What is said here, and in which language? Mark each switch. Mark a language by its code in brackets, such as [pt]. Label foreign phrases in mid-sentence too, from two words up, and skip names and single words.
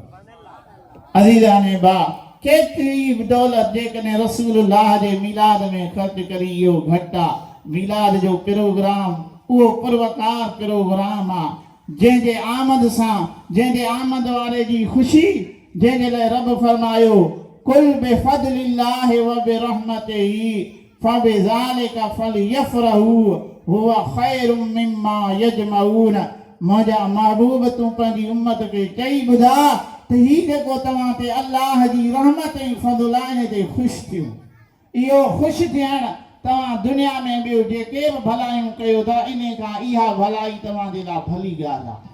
[sd] अथमि अज़ीज़ाने भाउ केतिरी बि दौलत जेकॾहिं रसूलुल्लाह जे मीलाद में ख़र्च करी इहो घटि आहे मीलाद जो प्रोग्राम उहो पुरवकार प्रोग्राम आहे जंहिंजे आमद सां जंहिंजे आमद वारे जी ख़ुशी जंहिंजे लाइ रब फरमायो [ar] قل بفضل الله وبرحمته فبذلك فليفرحوا هو خير مما يجمعون [sd] मुंहिंजा महबूब तूं पंहिंजी उम्मत खे चई ॿुधा त ही जेको तव्हां ते अल्लाह जी रहमत ऐं फज़ल आहे ते ख़ुशि थियूं इहो ख़ुशि थियणु तव्हां दुनिया में ॿियो जेके बि भलायूं कयो था इन खां इहा भलाई तव्हांजे लाइ भली ॻाल्हि